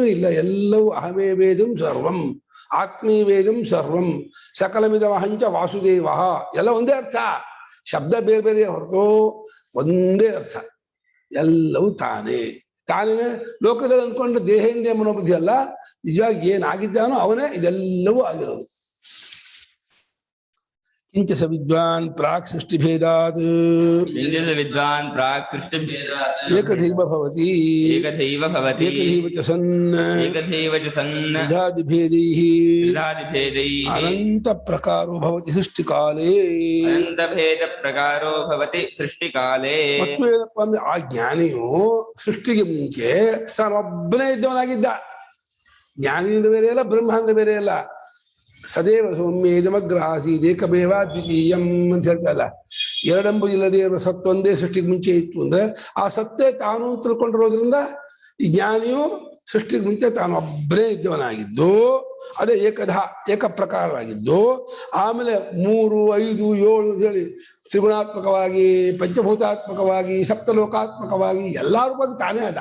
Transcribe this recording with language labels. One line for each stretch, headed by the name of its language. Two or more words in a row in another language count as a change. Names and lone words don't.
Kannada: ಇಲ್ಲ ಎಲ್ಲವೂ
Sanskrit: ಅಹಮೇ ವೇದಂ ಸರ್ವಂ ಆತ್ಮೀ ವೇದಂ ಸರ್ವಂ ಸಕಲಮಿದಮಹಂಚ ವಾಸುದೇವ
Kannada: ಎಲ್ಲ ಒಂದೇ ಅರ್ಥ ಶಬ್ದ ಬೇರೆ ಬೇರೆ ಹೊರತು ಒಂದೇ ಅರ್ಥ ಎಲ್ಲವೂ ತಾನೇ ಲೋಕದಲ್ಲಿ ಅಂದ್ಕೊಂಡ್ರೆ ದೇಹೇಂದ್ರಿಯ ಮನೋಬುದ್ಧಿ ಅಲ್ಲ ನಿಜವಾಗಿ ಏನಾಗಿದ್ದಾನೋ ಅವನೇ ಇದೆಲ್ಲವೂ ಆಗಿರೋದು
Sanskrit: ಕಿಂಚ ಸ ವಿದ್ವಾನ್ ಪ್ರಾಕ್ ಸೃಷ್ಟಿಭೇದಾತ್ किञ्चित् विद्वान् प्राक् सृष्टिभेदात् ಏಕದೈವ ಭವತಿ एकथैव भवति ಏಕದೈವ ಚ ಸನ್ एकथैव च सन् ತ್ರಿಧಾದಿಭೇದೈಃ त्रिधादिभेदैः ಅನಂತ ಪ್ರಕಾರೋ ಭವತಿ ಸೃಷ್ಟಿಕಾಲೇ. अनन्तभेदप्रकारो भवति सृष्टिकाले.
Kannada: ಮತ್ತು ಏನಪ್ಪಾ ಅಂದ್ರೆ ಆ ಜ್ಞಾನಿಯು ಸೃಷ್ಟಿಗೆ ಮುಂಚೆ ತಾನೊಬ್ಬನೇ ಇದ್ದವನಾಗಿದ್ದ. ಜ್ಞಾನಿಯಿಂದ ಬೇರೆ ಅಲ್ಲ, ಬ್ರಹ್ಮಾಂಡ ಬೇರೆ ಅಲ್ಲ.
Sanskrit: ಸದೇವ ಸೌಮ್ಯೇದಮಗ್ರಹಾಸೀದ್ ಏಕಮೇವ ದ್ವಿತೀಯಂ
Kannada: ಅಂತ ಹೇಳ್ತಲ್ಲ. ಎರಡೆಂಬುದಿಲ್ಲದೆ ಇರುವ ಸತ್ತೊಂದೇ ಸೃಷ್ಟಿಗೆ ಮುಂಚೆ ಇತ್ತು ಅಂದ್ರೆ ಆ ಸತ್ತೇ ತಾನು ತಿಳ್ಕೊಂಡಿರೋದ್ರಿಂದ ಈ ಜ್ಞಾನಿಯು ಸೃಷ್ಟಿಗೆ ಮುಂಚೆ ತಾನು ಒಬ್ಬನೇ ಇದ್ದವನಾಗಿದ್ದು, ಅದೇ ಏಕ ಪ್ರಕಾರವಾಗಿದ್ದು, ಆಮೇಲೆ 3, 5, 7 ಅಂತ ಹೇಳಿ ತ್ರಿಗುಣಾತ್ಮಕವಾಗಿ, ಪಂಚಭೂತಾತ್ಮಕವಾಗಿ, ಸಪ್ತಲೋಕಾತ್ಮಕವಾಗಿ ಎಲ್ಲಾ ರೂಪದ ತಾನೇ ಅದ.